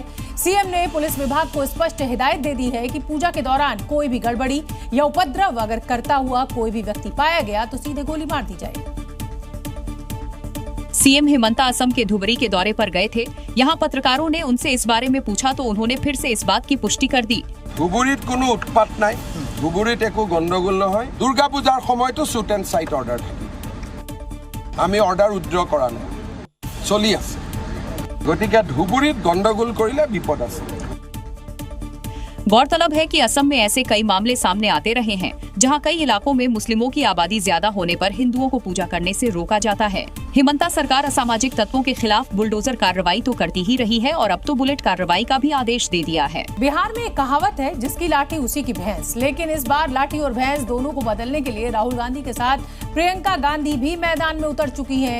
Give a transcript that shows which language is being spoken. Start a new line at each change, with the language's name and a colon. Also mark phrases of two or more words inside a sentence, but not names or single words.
Hindi: सीएम ने पुलिस विभाग को स्पष्ट हिदायत दे दी है कि पूजा के दौरान कोई भी गड़बड़ी या उपद्रव अगर करता हुआ कोई भी व्यक्ति पाया गया तो सीधे गोली मार दी जाए। सीएम हेमंता असम के धुबरी के दौरे पर गए थे। यहाँ पत्रकारों ने उनसे इस बारे में पूछा तो उन्होंने फिर से इस बात की पुष्टि कर दी।
Assamese: ধুবুৰীত কোনো উৎপাত নাই, ধুবুৰীত একো গণ্ডগোল নহয়। দুৰ্গা পূজাৰ সময়তো
English: shoot and sight order
Assamese: থাকে, আমি
English: order withdraw
Assamese: কৰা নাই, চলি আছে। গতিকে ধুবুৰীত গণ্ডগোল কৰিলে বিপদ আছে।
Hindi: गौरतलब है कि असम में ऐसे कई मामले सामने आते रहे हैं जहां कई इलाकों में मुस्लिमों की आबादी ज्यादा होने पर हिंदुओं को पूजा करने से रोका जाता है। हिमंता सरकार असामाजिक तत्वों के खिलाफ बुलडोजर कार्रवाई तो करती ही रही है और अब तो बुलेट कार्रवाई का भी आदेश दे दिया है। बिहार में एक कहावत है, जिसकी लाठी उसी की भैंस, लेकिन इस बार लाठी और भैंस दोनों को बदलने के लिए राहुल गांधी के साथ प्रियंका गांधी भी मैदान में उतर चुकी हैं।